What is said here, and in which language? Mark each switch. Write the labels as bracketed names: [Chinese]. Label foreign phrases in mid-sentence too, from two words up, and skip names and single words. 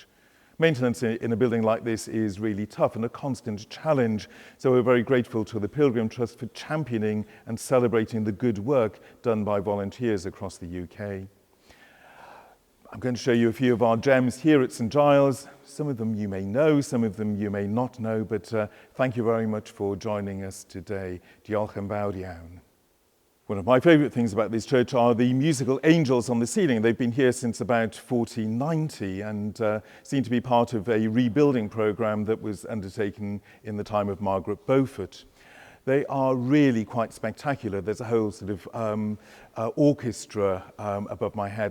[English] Maintenance in a building like this is really tough and a constant challenge, so we're very grateful to the Pilgrim Trust for championing and celebrating the good work done by volunteers across the UK. I'm going to show you a few of our gems here at St Giles. Some of them you may know, some of them you may not know, but thank you very much for joining us today. [Welsh] Diolch yn fawr iawn. [English] One of my favourite things about this church are the musical angels on the ceiling. They've been here since about 1490 and seem to be part of a rebuilding programme that was undertaken in the time of Margaret Beaufort. They are really quite spectacular. There's a whole sort of orchestra above my head.